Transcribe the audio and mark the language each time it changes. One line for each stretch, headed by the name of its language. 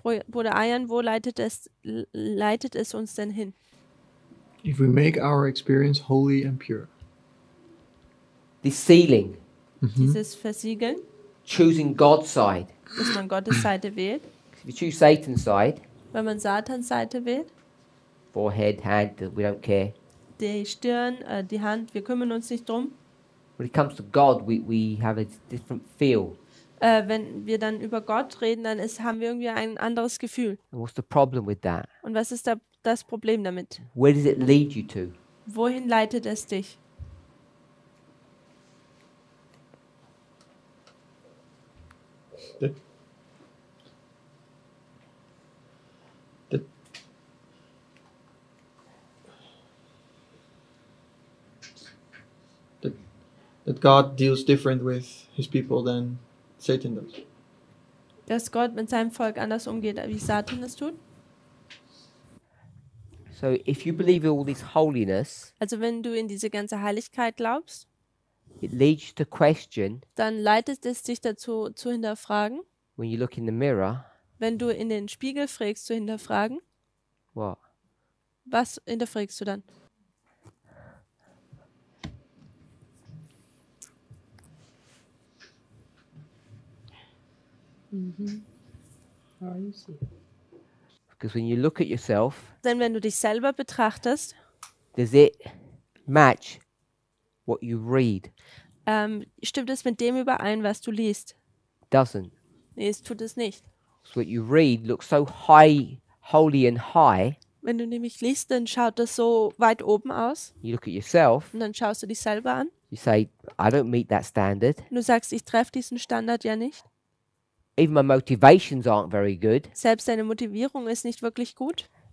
German: Bruder Ayan, wo leitet es uns denn hin?
English: If we make our experience holy and pure, This sealing,
German: Dieses Versiegeln,
English: choosing God's side.
German: dass man Gottes Seite wählt.
English: If you choose Satan's side,
German: Wenn man Satans Seite wählt,
English: forehead, hand, we don't care.
German: die Stirn, die Hand, wir kümmern uns nicht drum.
English: When it comes to God, we have a different feel.
German: Wenn wir dann über Gott reden, dann haben wir irgendwie ein anderes Gefühl.
English: And what's the problem with that?
German: Und was ist da das Problem damit?
English: Where does it lead you to?
German: Wohin leitet es dich?
English: that God deals different with his people than Satan does.
German: Dass Gott mit seinem Volk anders umgeht, wie Satan es tut?
English: So if you believe in all this holiness,
German: Also wenn du in diese ganze Heiligkeit glaubst,
English: it leads you to question
German: dann leitet es dich dazu, zu hinterfragen.
English: when you look in the mirror,
German: Wenn du in den Spiegel fragst, zu hinterfragen,
English: what?
German: was hinterfragst du dann?
English: Are you sealed? Because when you look at yourself,
German: Denn wenn du dich selber betrachtest,
English: does it match what you read?
German: stimmt es mit dem überein, was du liest?
English: Doesn't.
German: Nee, es tut es nicht.
English: So what you read looks so high, holy and high,
German: Wenn du nämlich liest, dann schaut das so weit oben aus.
English: You look at yourself,
German: Und dann schaust du dich selber an.
English: you say, I don't meet that standard.
German: Und du sagst, ich treffe diesen Standard ja nicht.
English: Even my motivations aren't very good.
German: Selbst deine Motivierung ist nicht wirklich gut.